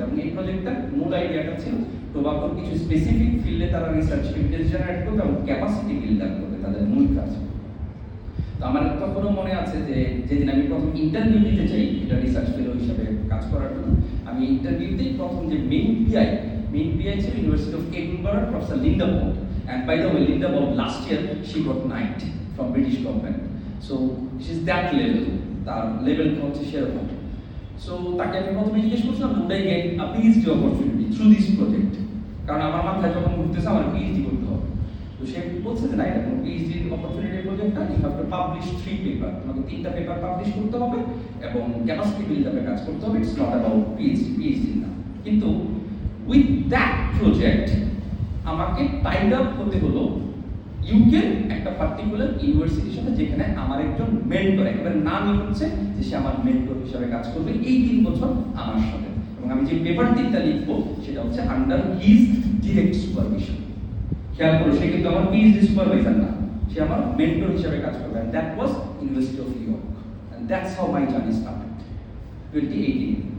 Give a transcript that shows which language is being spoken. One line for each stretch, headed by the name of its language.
Bangla: এবং এই প্রজেক্টটার মূল আইডিয়াটা ছিল টোবাকোর কিছু স্পেসিফিক ফিল্ডে তারা রিসার্চ এভিডেন্স জেনারেট করবে এবং ক্যাপাসিটি বিল্ড আপ করবে, তাদের মূল কাজ। তো আমার তখনও মনে আছে যে যেদিন আমি প্রথম ইন্টারভিউ দিতে চাই এটা রিসার্চ ফেলো হিসেবে কাজ করার জন্য, আমি ইন্টারভিউতেই প্রথম যে মেইন পিআই ছিল university of Edinburgh, professor Linda bolt.
English: And by the way, Linda Bob last year she got knight from British government. So she's that level.
Bangla: তার লেভেলটা হচ্ছে সেরকম। সো তাকে আমি প্রথমে জিজ্ঞেস করছিলাম,
English: would I get a PhD opportunity through this project?
Bangla: কারণ আমার মাথায় যখন ঘুরতেছে আমার পিএইচডি করতে হবে। তো সে বলছে যে না, এটা কোনো পিএইচডি অপরচুনিটি প্রজেক্টটা,
English: you have to publish 3 paper,
Bangla: তোমাকে 3টা পেপার পাবলিশ করতে হবে এবং ক্যাপাসিটি বিল্ড আপে কাজ করতে হবে।
English: it's not about PhD
Bangla: না। কিন্তু
English: with that project
Bangla: আমাকে টাইড আপ হতে হলো ইউকে একটা পার্টিকুলার ইউনিভার্সিটির সাথে, যেখানে আমার একজন মেন্টর, একেবারে নামই হচ্ছে যে সে আমার মেন্টর হিসেবে কাজ করবে এই 3 বছর আমার সাথে। এবং আমি যে পেপার 3টা লিখবো সেটা হচ্ছে আন্ডার হিজ ডিরেক্ট সুপারভিশন। খেয়াল করো, সে কিন্তু আমার পিএইচডি সুপারভাইজার না, সে আমার মেন্টর হিসেবে কাজ করবে,
English: and that was University of New York, and that's how my journey started 2018.